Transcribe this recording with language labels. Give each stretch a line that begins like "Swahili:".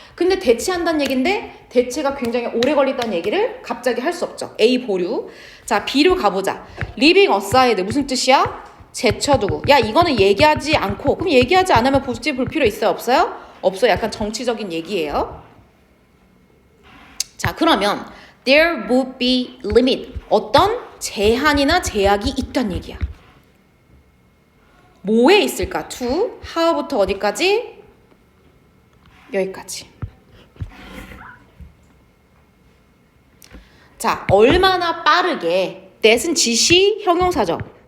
Korean: 근데 대체한다는 얘기인데 대체가 굉장히 오래 걸린다는 얘기를 갑자기 할 수 없죠. A 보류. 자, B로 가보자.
English: Living aside
Korean: 무슨 뜻이야? 제쳐두고. 야, 이거는 얘기하지 않고. 그럼 얘기하지 않으면 보지 볼 필요 있어요? 없어요? 없어. 약간 정치적인 얘기예요. 자, 그러면
English: there would be limit.
Korean: 어떤 제한이나 제약이 있다는 얘기야. 뭐에 있을까? to, how부터 어디까지? 여기까지. 자, 얼마나 빠르게 that은 지시 형용사죠.